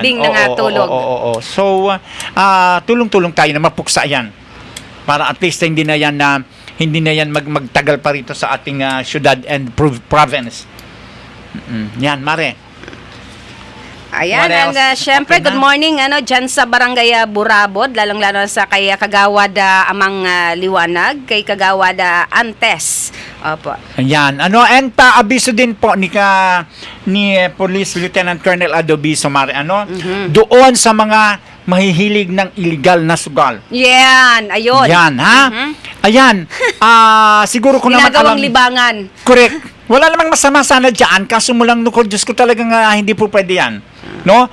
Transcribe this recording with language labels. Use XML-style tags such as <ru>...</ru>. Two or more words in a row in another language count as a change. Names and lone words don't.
<tl>Kahimbing na tulog. So, tulong-tulong tayo na mapuksa yan. Para at least hindi na yan magtagal pa rito sa ating syudad and province. Yan, Mare. Ayan, and syempre,</tl> <en>good morning</en> <tl>dyan sa Barangay Burabod, lalong-lalo sa kay Kagawad Amang Liwanag, kay Kagawad Antes. Opo. Ayan, and paabiso din po ni Police Lieutenant Colonel Adobiso, Mare, doon sa mga mahihilig ng illegal na sugal. Yan, ayun. Yan, Ayan, siguro ko naman ginagawang libangan. Correct. Wala namang masama sana dyan, kaso mulang nukol, Diyos ko talagang hindi po pwede yan. No?</tl>